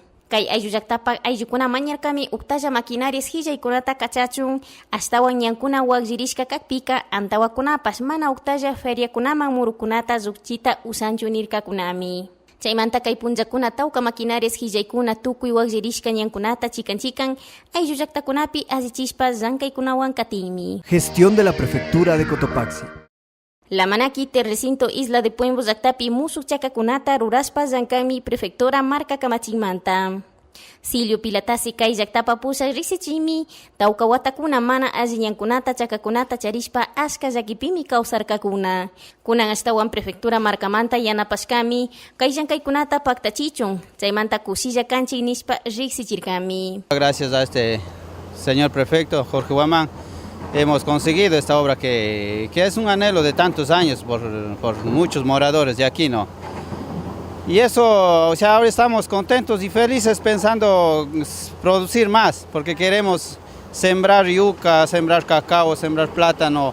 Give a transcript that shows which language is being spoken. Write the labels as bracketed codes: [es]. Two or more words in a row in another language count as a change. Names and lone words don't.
[qu] Kay ayllu llaqtapak ayllukuna mañarkami uktalla maquinarias hillaykunata kachachun, ashtawan ñankuna waqllirishka kakpika antawakunapas mana uktalla feriakunaman murukunata zukchita usanchu nirkakunami. Chaymanta kay punllakuna tawka maquinarias hillaykuna tukuy waqllirishka ñankunata chikan ayllu llaqtakunapi allichishpa llankaykunawan katinmi. [es] Gestión de la Prefectura de Cotopaxi. [qu] La Manaki, recinto Isla de Puembo llaqtapi musuk chakakunata ruraspa llankami Prefectura marca Kamachimanta. Silvio Pilatasi kay llaqtapa pusaq riksichimi, tawka watakuna mana alli ñankunata chakakunata charishpa ashka llakipimi kawsarkakuna. Kunan ashtawan Prefectura markamanta yanapashkami, kay llankaykunata paktachichun, chaymanta kushilla kanchik nishpa riksichirkami. [es] Gracias a este señor prefecto Jorge Guamán hemos conseguido esta obra que es un anhelo de tantos años por muchos moradores de aquí, ¿no? Y eso, o sea, ahora estamos contentos y felices pensando producir más, porque queremos sembrar yuca, sembrar cacao, sembrar plátano.